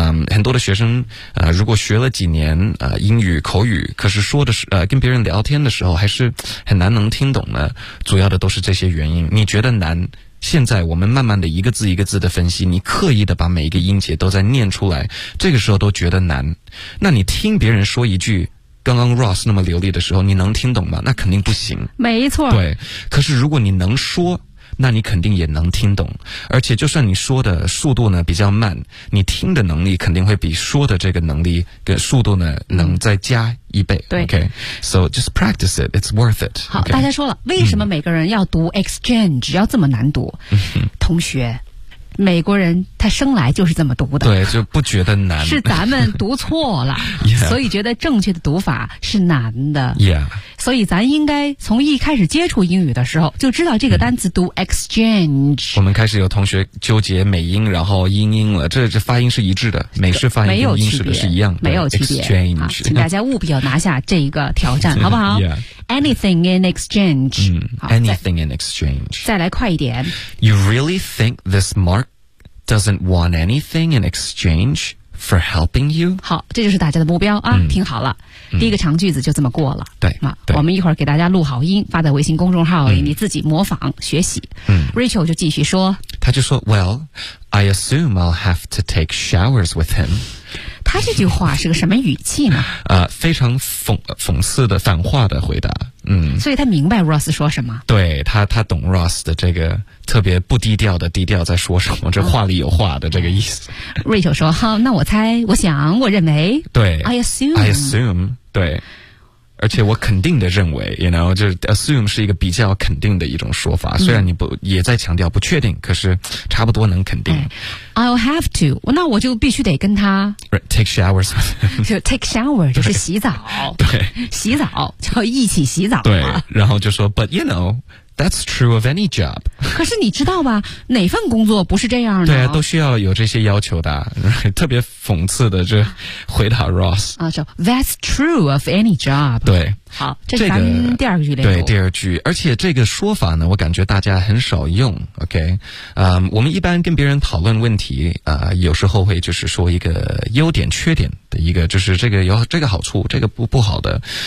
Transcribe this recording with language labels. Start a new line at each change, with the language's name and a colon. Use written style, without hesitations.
Chinese: 很多的学生如果学了几年英语口语可是说的是跟别人聊天的时候还是很难能听懂的主要的都是这些原因你觉得难现在我们慢慢的一个字一个字的分析你刻意的把每一个音节都在念出来这个时候都觉得难那你听别人说一句刚刚 Ross 那么流利的时候你能听懂吗那肯定不行没错对可是如果你能说那你肯定也能听懂而且就算你说的速度呢比较慢你听的能力肯定会比说的这个能力跟速度呢能再加一倍对
English: okay so just practice it it's worth it
Chinese: 好、
English: okay?
Chinese: 大家说了为什么每个人要读 exchange 要这么难读同学美国人他生来就是这么读的，对，就不觉得难，是咱们读错了
English: yeah,
Chinese: 所以觉得正确的读法是难的
English: yeah,
Chinese: 所以咱应该从一开始接触英语的时候就知道这个单词读 exchange、我们开始有同学纠结美音然后英音了，这发音是一致的，美式发音跟英式的是一样的，没有区别 exchange、请大家务必要拿下这一个挑战好不好、
English: anything in exchange、 anything in exchange
Chinese: 再来快一点。
English: You really think this markDoesn't want anything in exchange for helping you?
Chinese: 好，这就是大家的目标啊！听好了，第一个长句子就这么过了。对，啊，我们一会儿给大家录好音，发在微信公众号里，你自己模仿学习。 Rachel 就继续说，他就说
English: ，Well, I assume I'll have to take showers with him.
Chinese: 他这句话是个什么语气呢？非常讽刺的反话的回答。所以他明白 Ross 说什么，对，他懂 Ross 的这个特别不低调的低调在说什么，这话里有话的这个意思。 Rachel 说，好，那我猜，我想，我认为，对，
English: I assume
Chinese: 对，而且我肯定的认为
English: you know,
Chinese: 就 assume 是一个比较肯定的一种说法，虽然你不也在强调不确定，可是差不多能肯定。
English: I'll have to,
Chinese: 那我就必须得跟他
English: take showers,
Chinese: 就 take shower, 就是洗澡，对，洗澡就一起洗澡，对，然后就说
English: but you know, that's true of any job,
Chinese: 可是你知道吧，哪份工作不是这样的，对啊，都需要有这些要求的，特别讽刺的就回答 Ross, 啊，就
English: that's true of any job,
Chinese: 对，好，这是咱们第二句，对，第二句，而且这个说法呢，我感觉大家很少用 ，OK， 我们一般跟别人讨论问题，有时候会就是说一个优点、缺点的一个，就是这个有这个好处，这个不好的，